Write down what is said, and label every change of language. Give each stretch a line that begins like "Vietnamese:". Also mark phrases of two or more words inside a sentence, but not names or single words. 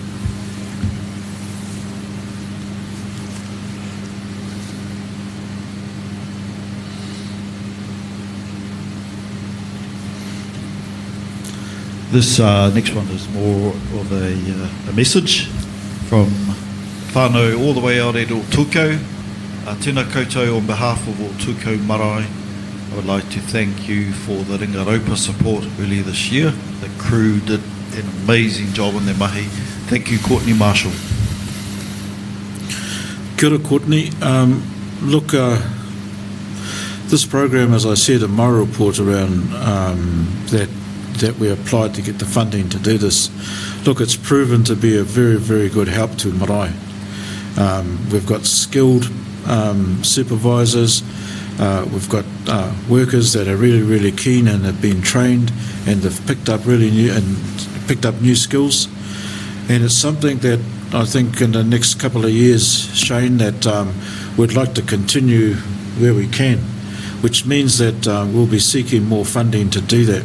English: This next one is more of a message from whānau all the way out at Otuko.
Māori: Tēnā koutou,
English: on behalf of Otuko Marae, I would like to thank you for the Ringaropa support earlier this year. The crew did an amazing job in their mahi. Thank you, Courtney Marshall.
Māori: Kia ora, Courtney.
English: Look, this program, as I said in my report around that we applied to get the funding to do this, look, it's proven to be a very, very good help to marae. We've got skilled supervisors, we've got workers that are really, really keen and have been trained and have picked up new skills, and it's something that I think in the next couple of years, Shane, that we'd like to continue where we can, which means that we'll be seeking more funding to do that.